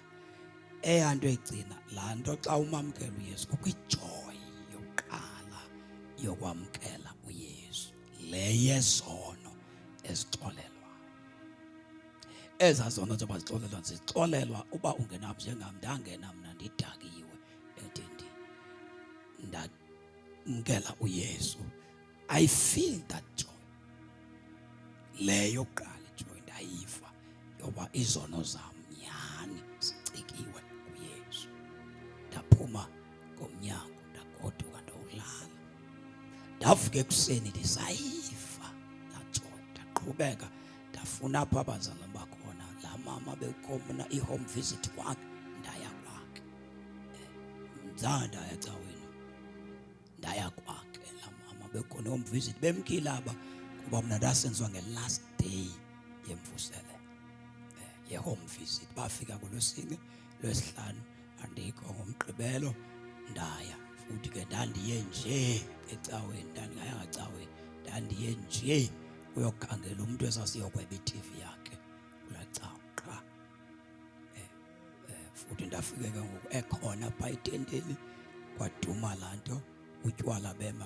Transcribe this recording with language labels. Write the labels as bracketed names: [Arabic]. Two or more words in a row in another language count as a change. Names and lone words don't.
[Xhosa] Eyanto egcina laa nto xa umamkela uYesu kukho ijoy yokuqala yokwamkela uYesu, le yezono ezixolelwa. Ezaa zono zoba zixolelwa zixolelwa uba ungenapha njengam, ndangena mna ndidakiwe entendeni, ndamkela uYesu. [English] I feel that joy. [Xhosa] Le yokuqala ijoy ndayiva yoba izono zam nyhani zicikiwe kuYesu. Ndaphuma ngomnyango ndagoduka ndolala. Ndavuka ekuseni ndisayiva laa joy, ndaqhubeka ndafuna apho abazalwane bakhona. Laa mama bekhona i- [English] home visit [Xhosa] kwakhe, ndaya kwakhe. Ndaya ecaweni, ndaya kwakhe. Laa mama bekhona i- [English] home visit, [Xhosa] bemkile aba kuba mna ndasenziwa nge- [English] last day [Xhosa] yemvusele ye- [English] home visit. [Xhosa] Bafika ngoLwesine, Lwesihlanu andikho, ngoMgqibelo ndaya. Futhi ke ndandiye nje ecaweni, ndandingayanga ecaweni, ndandiye nje uyokhangela umntu esasiyokweba i-TV yakhe kulaa cawa qha. Futhi ndafike ke ngoku ekhona phaa etenteni kwaduma laa nto, utywala bema.